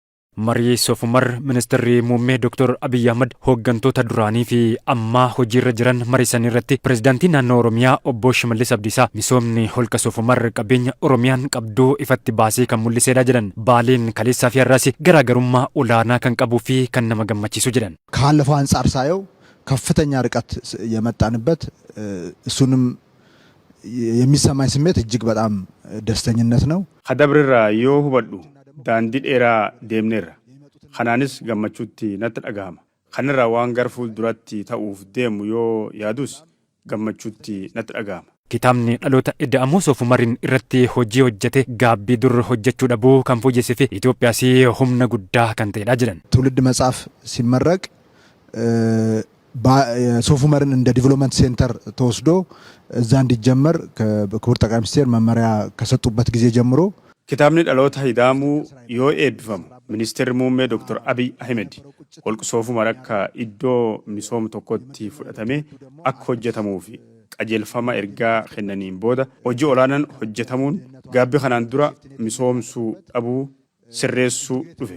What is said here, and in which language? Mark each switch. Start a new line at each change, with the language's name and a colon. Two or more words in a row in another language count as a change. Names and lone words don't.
Oromo: Marii Soofumar Ministeerri Muummee Dr. Abiy Ahmad hooggantoota duraanii fi ammaa hojiirra jiran mariisan irratti Pireezidaantiin naannoo Oromiyaa Obbo Shimallis Abdiisaa misoomni holqa Soofumar qabeenya Oromiyaan qabduu ifatti baasee kan mul'iseedha jedhan. Baaleen kaleessaa fi har'aas garaagarummaa olaanaa kan qabuu fi kan nama gammachiisu jedhan.
Amharic: ካለፈው አንፃር ሳየው ከፍተኛ ርቀት የመጣንበት እሱንም የሚሰማኝ ስሜት እጅግ በጣም ደስተኝነት ነው። ከደብርራ ዮ ሁበዱ
Oromo: daandii dheeraa deemneerra. Kanaanis gammachuutti natti dhagahama. Kanarraa waan gara fuulduratti ta'uuf deemu yoo yaadus gammachuutti natti dhagahama. Kitaabni dhaloota ida'amuu Soofumariin irratti hojii hojjete gaabbii dur hojjechuu dhabuu kan fooyyessee fi Itoophiyaas humna guddaa kan ta'edha jedhan.
Amharic: ትውልድ መጽሐፍ ሲመረቅ ሶፉመርን እንደ
English: development center
Amharic: ተወስዶ እዛ እንዲጀመር ክቡር ጠቅላይ ሚኒስትር መመሪያ ከሰጡበት ጊዜ ጀምሮ
Oromo: Kitaabni dhaloota ida'amuu yoo eebbifamu Ministeerri Muummee Dr. Abiy Ahmed holqa Soofumar akka iddoo misooma tokkotti fudhatamee akka hojjetamuu fi qajeelfama ergaa kennaniin booda hojii olaanaan hojjetamuun gaabbii kanaan dura misoomsuu dhabuu sirreessuu dhufe.